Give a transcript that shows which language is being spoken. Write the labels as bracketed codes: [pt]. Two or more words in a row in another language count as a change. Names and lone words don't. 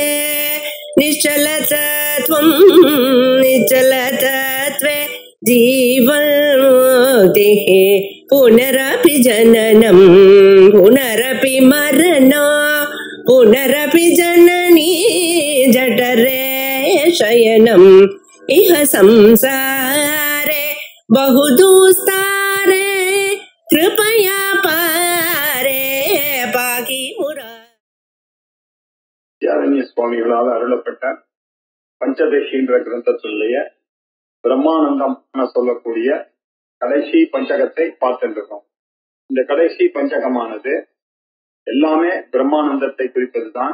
[sa] निश्चलतत्वं निश्चलतत्वे जीवन्मुक्तिः पुनरपि जननं पुनरपि मरणं पुनरपि जननी जठरे शयनम् इह संसारे बहुदुस्तारे कृपया पारे पाहि मुरा. [ta] வித்யாரண்ய சுவாமிகளால் அருளப்பட்ட பஞ்சதசி என்ற கிரந்தத்தினுடைய பிரம்மானந்தம் சொல்லக்கூடிய கடைசி பஞ்சகத்தை பார்த்துருக்கோம். இந்த கடைசி பஞ்சகமானது எல்லாமே பிரம்மானந்தத்தை குறிப்பதுதான்.